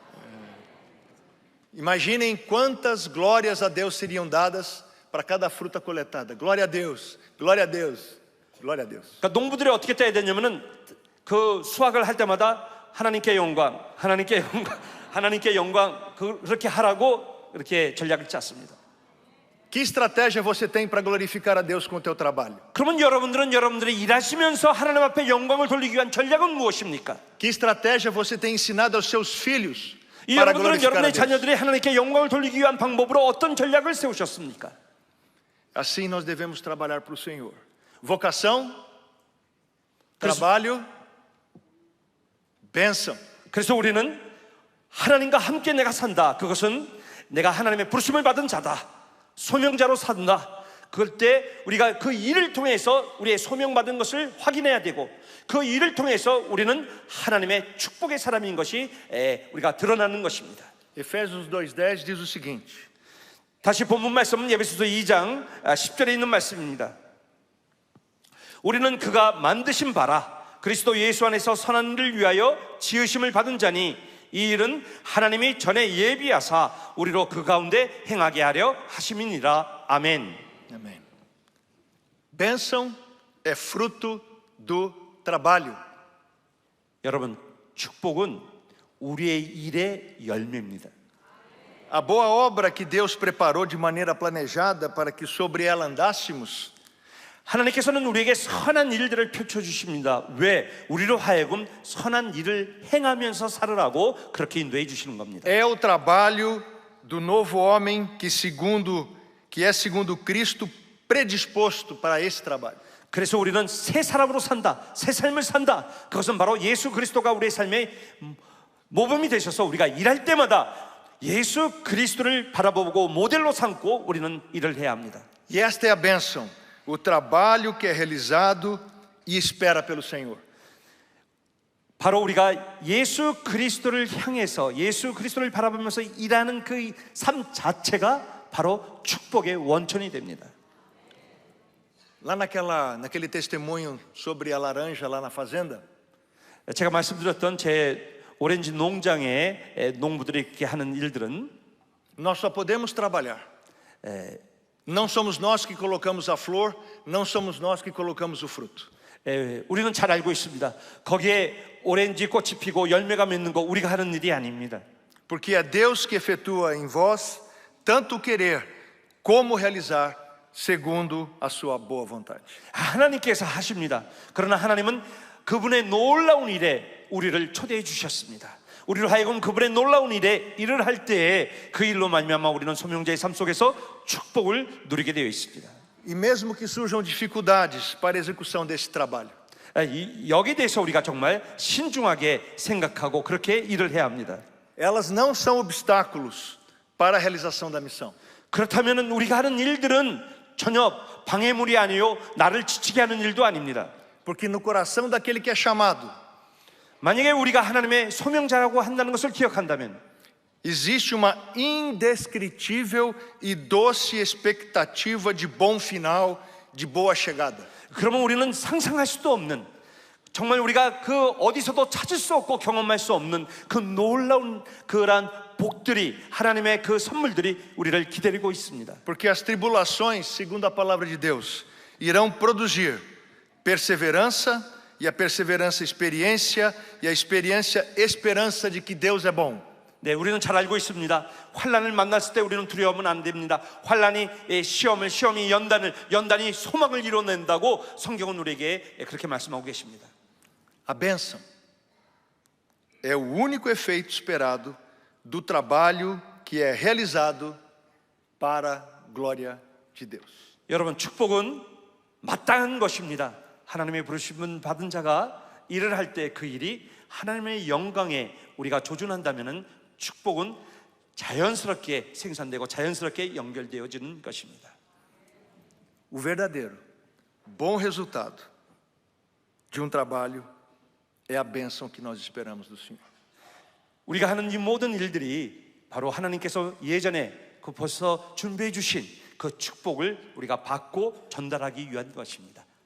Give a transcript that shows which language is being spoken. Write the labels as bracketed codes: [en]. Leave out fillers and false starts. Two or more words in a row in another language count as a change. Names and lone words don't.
[pt] Imaginem quantas glórias a Deus seriam dadas para cada fruta coletada. Glória a Deus, glória a Deus, glória a Deus. [ko] 그러니까 농부들이 어떻게 따야 되냐면은 그 수확을 할 때마다 하나님께 영광, 하나님께 영광, 하나님께 영광 그렇게 하라고 이렇게 전략을 짰습니다. [pt] Que estratégia você tem para glorificar a Deus com o teu trabalho? [ko] 그러면 여러분들이 일하시면서 하나님 앞에 영광을 돌리기 위한 전략은 무엇입니까? [pt] Que estratégia você tem ensinado aos seus filhos [ko] 이 [pt] para [ko] 여러분들은 [pt] glorificar a [ko] 여러분의 [pt] Deus? [ko] 자녀들이 하나님께 영광을 돌리기 위한 방법으로 어떤 전략을 세우셨습니까? [pt] Assim nós devemos trabalhar para o Senhor. Vocação, trabalho, bênção. [ko] 그래서 우리는 하나님과 함께 내가 산다. 그것은 내가 하나님의 부르심을 받은 자다. 소명자로 산다. 그럴 때 우리가 그 일을 통해서 우리의 소명받은 것을 확인해야 되고 그 일을 통해서 우리는 하나님의 축복의 사람인 것이 우리가 드러나는 것입니다. [pt] Efésios 2:10 diz o seguinte: [ko] 다시 본문 말씀은 에베소서 2장 10절에 있는 말씀입니다. 우리는 그가 만드신 바라 그리스도 예수 안에서 선한 일을 위하여 지으심을 받은 자니 이 일은 하나님이 전에 예비하사 우리로 그 가운데 행하게 하려 하심이니라. 아멘. [pt] Amém. [ko] Bênção é fruto do trabalho. 여러분, 축복은 우리의 일의 열매입니다. [pt] A boa obra que Deus preparou de maneira planejada para que sobre ela andássemos [ko] 하나님께서는 우리에게 선한 일들을 펼쳐주십니다. 왜? 우리로 하여금 선한 일을 행하면서 살으라고 그렇게 인도해 주시는 겁니다. [pt] é o trabalho do novo homem que é segundo Cristo predisposto para esse trabalho. [ko] 그래서 우리는 새 사람으로 산다. 새 삶을 산다. 그것은 바로 예수 그리스도가 우리의 삶의 모범이 되셔서 우리가 일할 때마다 예수 그리스도를 바라보고 모델로 삼고 우리는 일을 해야 합니다. [pt] E esta é a bênção, o trabalho que é realizado e espera pelo Senhor. [ko] 바로 우리가 예수 그리스도를 향해서 예수 그리스도를 바라보면서 일하는 그 삶 자체가 바로 축복의 원천이 됩니다. [pt] Lá naquele testemunho sobre a laranja lá na fazenda, [ko] 제가 말씀드렸던 제 오렌지 농장의 농부들이 이렇게 하는 일들은 [pt] nós só podemos trabalhar. Não somos nós que colocamos a flor, não somos nós que colocamos o fruto. [ko] 우리는 잘 알고 있습니다. 거기에 오렌지 꽃이 피고 열매가 맺는 거 우리가 하는 일이 아닙니다. [pt] Porque é Deus que efetua em vós tanto o querer como o realizar segundo a sua boa vontade. [ko] 하나님께서 하십니다. 그러나 하나님은 그분의 놀라운 일에 우리를 초대해 주셨습니다. 우리로 하여금 그분의 놀라운 일에 일을 할 때에 그 일로 말미암아 우리는 소명자의 삶 속에서 축복을 누리게 되어 있습니다. [pt] E mesmo que surjam dificuldades para a execução desse trabalho, [ko] 여기에 대해서 우리가 정말 신중하게 생각하고 그렇게 일을 해야 합니다. [pt] elas não são obstáculos para a realização da missão. [ko] 그렇다면 우리가 하는 일들은 전혀 방해물이 아니요 나를 지치게 하는 일도 아닙니다. [pt] Porque no coração daquele que é chamado, [ko] 만약에 우리가 하나님의 소명자라고 한다는 것을 기억한다면 [pt] existe uma indescritível e doce expectativa de bom final, de boa chegada. [ko] 그러면 우리는 상상할 수도 없는 정말 우리가 그 어디서도 찾을 수 없고 경험할 수 없는 그 놀라운 그러한 복들이 하나님의 그 선물들이 우리를 기다리고 있습니다. [pt] Porque as tribulações, segundo a palavra de Deus, irão produzir perseverança, e a perseverança experiência, e a experiência esperança de que Deus é bom. [ko] 네, 우리는 잘 알고 있습니다. 환난을 만났을 때 우리는 두려워하면 안 됩니다. 환난이 시험이 연단이 소망을 이뤄낸다고 성경은 우리에게 그렇게 말씀하고 계십니다. [pt] A bênção é o único efeito esperado do trabalho que é realizado para a glória de Deus. [ko] 여러분, 축복은 마땅한 것입니다. 하나님의 부르심을 받은 자가 일을 할 때 그 일이 하나님의 영광에 우리가 조준한다면은 축복은 자연스럽게 생산되고 자연스럽게 연결되어지는 것입니다. [pt] O verdadeiro bom resultado de um trabalho é a bênção que nós esperamos do Senhor. [ko] 우리가 하는 이 모든 일들이 바로 하나님께서 예전에 그 벌써 준비해 주신 그 축복을 우리가 받고 전달하기 위한 것입니다.